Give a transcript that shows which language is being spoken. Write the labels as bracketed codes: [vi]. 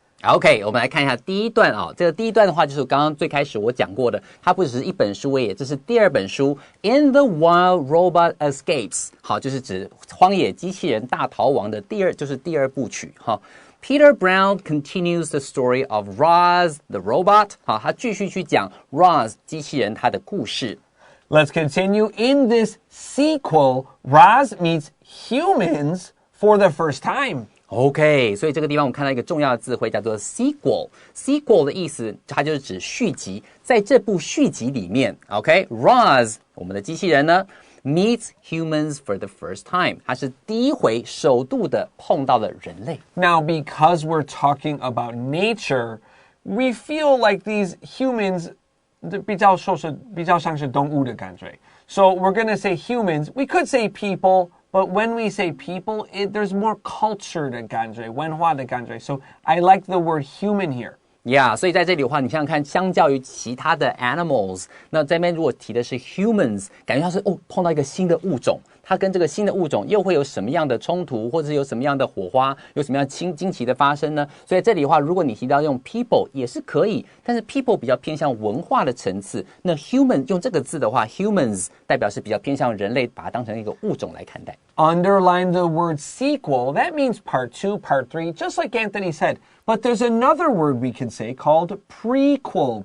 [zh] OK, 我们来看一下第一段啊。这个第一段的话，就是刚刚最开始我讲过的，它不只是一本书而已，这是第二本书 In the Wild Robot Escapes。好，就是指荒野机器人大逃亡的就是第二部曲哈。 [en] Peter Brown continues the story of Roz the robot. [zh] 好，他继续去讲 Roz 机器人它的故事。 [en] Let's continue. In this sequel, Roz meets humans for the first time.OK, [zh] 所以这个地方我们看到一个重要的字汇叫做 sequel。sequel 的意思，它就是指续集。在这部续集里面 ，OK, Roz 我们的机器人呢 [en] meets humans for the first time. [zh] 它是第一回首度的碰到了人类。 [en] Now, because we're talking about nature, we feel like these humans [zh] 比较像是动物的感觉。 [en] So we're going to say humans. We could say people.But when we say people, there's more culture [zh] 的感觉，文化的感觉。 [en] So I like the word human here. [zh] Yeah, 所以在这里的话，你想想看，相较于其他的 animals， 那这边如果提的是 humans， 感觉像是碰到一个新的物种，它跟这个新的物种又会有什么样的冲突，或者是有什么样的火花，有什么样惊奇的发生呢？所以这里的话，如果你提到用 people 也是可以，但是 people 比较偏向文化的层次，那 human 用这个字的话 ，humans 代表是比较偏向人类，把它当成一个物种来看待。 [en] Underline the word sequel. That means part 2, part 3, just like Anthony said. But there's another word we can say called prequel.